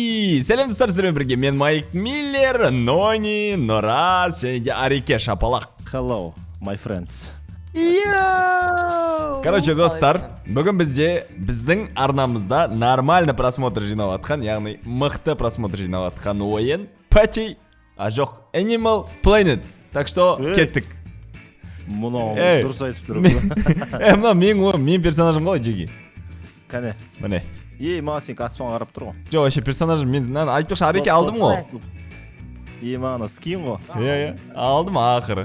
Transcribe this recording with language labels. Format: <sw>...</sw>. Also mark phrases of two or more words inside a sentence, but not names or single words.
<kk>Сәлем достар, сіздермен бірге мен Майк Миллер, Нони, Нораз және де Арике Шапалақ.</kk> <en>Hello, my friends.</en> <kk>Короче, достар, бүгін біздің арнамызда</kk> <ru>нормальный просмотр</ru> <kk>жинап атқан, яғни мықты просмотр жинап атқан ойын Patty, жоқ, Animal Planet.</kk> <ru>Так что,</ru> <kk>кеттік. Мұны дұрыс айтып тұр. Мына мен персонажым қалай жеге? Кәне. Міне. Маған сен аспанға қарап тұр ғой. Жоқ, вообще персонажым мен айтпақшы Арике алдым ғой. Маған скин ғой. Алдым ақыры.</kk>